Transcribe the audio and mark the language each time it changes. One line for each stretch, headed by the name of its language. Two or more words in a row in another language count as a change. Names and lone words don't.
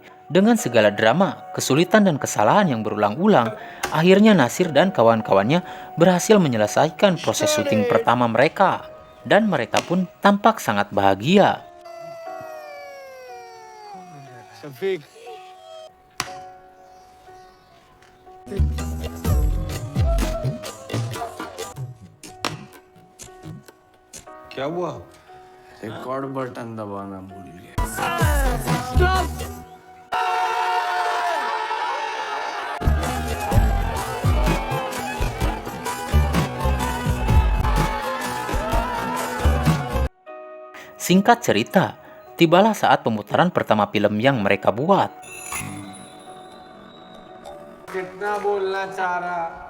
Indonesian: Dengan segala drama, kesulitan dan kesalahan yang berulang-ulang, akhirnya Nasir dan kawan-kawannya berhasil menyelesaikan proses syuting pertama mereka. Dan mereka pun tampak sangat bahagia. Syafiq.
Hindi: क्या हुआ? रिकॉर्ड बटन दबाना भूल गया.
Indonesian: Singkat cerita, tibalah saat pemutaran pertama film yang mereka buat.
Hindi: कितना बोलना चाह रहा.